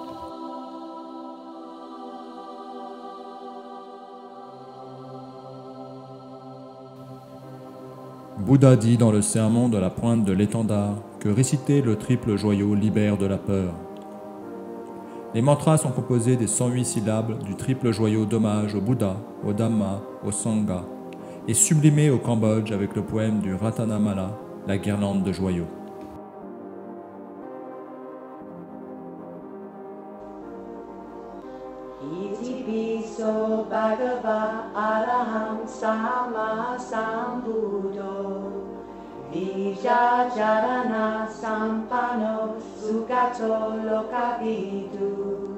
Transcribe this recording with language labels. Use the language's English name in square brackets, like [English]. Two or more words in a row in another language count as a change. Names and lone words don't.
[French] Bouddha dit dans le sermon de la pointe de l'étendard que réciter le triple joyau libère de la peur. Les mantras sont composés des 108 syllabes du triple joyau d'hommage au Bouddha, au Dhamma, au Sangha, et sublimés au Cambodge avec le poème du Ratanamala, la guirlande de joyaux. [Pali] Itipiso bhagava araham samma sambuddho. Vija jarana sampano sugato lokavidu.